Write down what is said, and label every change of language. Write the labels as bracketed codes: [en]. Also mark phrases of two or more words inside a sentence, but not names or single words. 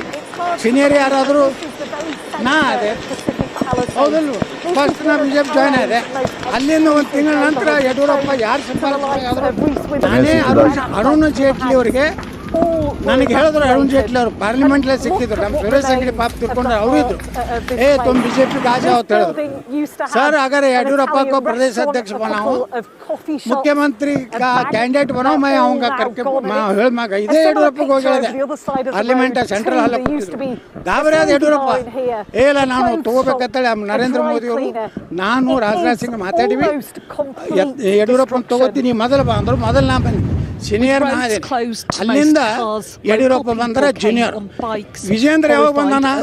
[kn] ಸೀನಿಯರ್ ಯಾರಾದರೂ ನಾ ಅದೇ ಹೌದಲ್ವ? ಫಸ್ಟ್ ನಾ BJP ಜಾಯ್ನ್ ಆದೆ. ಅಲ್ಲಿಂದ ಒಂದು ತಿಂಗಳ ನಂತರ ಯಡಿಯೂರಪ್ಪ ಯಾರು ಶಿಫಾರಸು ನಾನೇ ಅರುಣ್ ಜೇಟ್ಲಿ ಅವರಿಗೆ ನನಗೆ ಹೇಳಿದ್ರು. ಅರುಣ್ ಜೇಟ್ಲಿ ಅವರು ಪಾರ್ಲಿಮೆಂಟ್ಲೇ ಸಿಕ್ಕಿದ್ರು. ನಮ್ಮ ಸುರೇಶ್ ಅಂಗಡಿ ಪಾಪ ತಿಳ್ಕೊಂಡ್ರೆ ಅವರು ಇದ್ರು. [hi] तुम BJP का आ जाओ सर, अगर येडियुरप्पा को प्रदेश अध्यक्ष बनाओ, मुख्यमंत्री का कैंडिडेट बनाओ, मैं आऊँगा करके इधे येडियुरप्पा को ಹೇಳಿದೆ. [kn] ಪಾರ್ಲಿಮೆಂಟ್ ಸೆಂಟ್ರಲ್ ಹಾಲ್ ಗಾಬರಿ ಆದ ಯಡಿಯೂರಪ್ಪ. ಇಲ್ಲ ನಾನು ತಗೋಬೇಕಂತೇಳಿ ನರೇಂದ್ರ ಮೋದಿ ಅವರು ನಾನು ರಾಜನಾಥ್ ಸಿಂಗ್ ಮಾತಾಡಿವಿ. ಯಡಿಯೂರಪ್ಪನ ತಗೋತೀನಿ ಮೊದಲು ಬಾ ಅಂದರು. ಮೊದಲು ನಾ ಬಂದೆ, ಸೀನಿಯರ್ ನಾ ಅದೇ. ಅಲ್ಲಿಂದ ಯಡಿಯೂರಪ್ಪ ಬಂದ್ರೆ ಜೂನಿಯರ್. ವಿಜಯೇಂದ್ರ ಯಾವಾಗ ಬಂದಾನ?